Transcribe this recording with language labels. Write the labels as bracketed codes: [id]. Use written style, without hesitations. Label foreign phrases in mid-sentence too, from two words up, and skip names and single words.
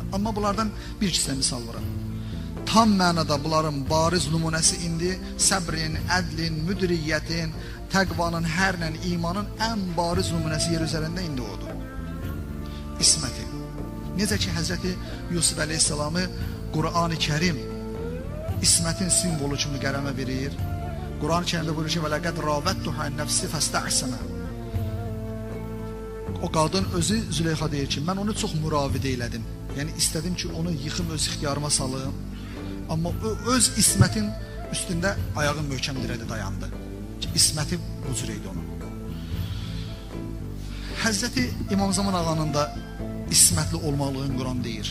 [az] Amma bunlardan bir kisə misal var. Tam mənada bunların bariz nümunəsi indi səbrin, ədlin, müdiriyyətin, təqvanın, hərlə, imanın ən bariz nümunəsi yer üzərində indi odur. İsməti. Necə ki, Həzrəti Yusuf əleyhissalamı Qur'an-ı Kərim İsmətin simvolu kimi qələmə verir. Qur'an-ı Kərimdə buyurur ki, [ar] وَلَقَدْ رَاوَدتُّهَا عَنْ نَفْسِي فَاسْتَعْصَمَا. [az] O qadın özü Züleyxa deyir ki, mən onu çox müravidə elədim. Yəni istədim ki, onu yıxım öz ixtiyarıma salım. Amma o öz ismətin üstündə ayağın möhkəm dirədi dayandı. İsməti bu cür idi onun. Həzrəti İmam Zaman Ağanın da ismətli olmalığın Quran deyir.